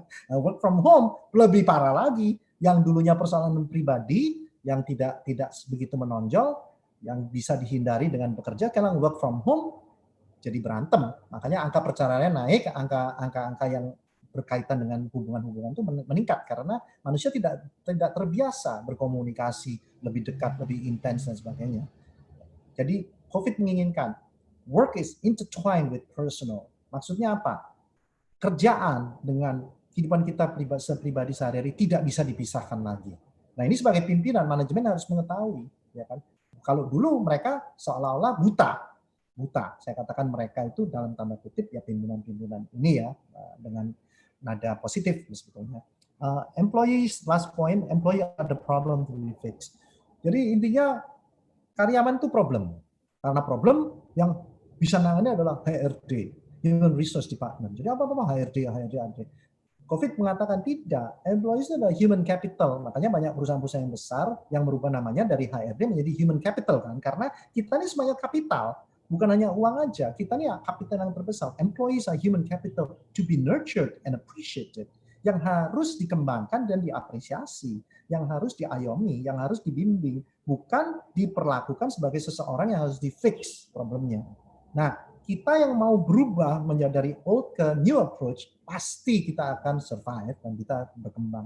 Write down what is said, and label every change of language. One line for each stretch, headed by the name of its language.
Indonesian: Nah, work from home lebih parah lagi. Yang dulunya persoalan pribadi yang tidak begitu menonjol, yang bisa dihindari dengan bekerja, sekarang work from home jadi berantem. Makanya angka perceraian naik, angka yang berkaitan dengan hubungan-hubungan itu meningkat karena manusia tidak terbiasa berkomunikasi lebih dekat, lebih intens dan sebagainya. Jadi COVID menginginkan
English: work is intertwined with personal.
Indonesian: Maksudnya apa? Kerjaan dengan kehidupan kita pribadi sehari-hari tidak bisa dipisahkan lagi. Nah, ini sebagai pimpinan manajemen harus mengetahui, ya kan? Kalau dulu mereka seolah-olah buta. Saya katakan mereka itu dalam tanda kutip ya pimpinan-pimpinan ini ya dengan nada positif sebetulnya.
English: Employees, last point, employee are the problem to be fixed.
Indonesian: Jadi intinya karyawan itu problem. Karena problem yang bisa nangani adalah HRD, Human Resource Department. Jadi apa-apa HRD. COVID mengatakan tidak, employees itu adalah human capital. Makanya banyak perusahaan-perusahaan yang besar yang merubah namanya dari HRD menjadi human capital kan. Karena kita ini semuanya kapital. Bukan hanya uang aja, kita ini kapital yang terbesar.
English: Employees are human capital to be nurtured and appreciated.
Indonesian: Yang harus dikembangkan dan diapresiasi, yang harus diayomi, yang harus dibimbing, bukan diperlakukan sebagai seseorang yang harus di-fix problemnya. Nah, kita yang mau berubah menjadi dari old ke new approach, pasti kita akan survive dan kita berkembang.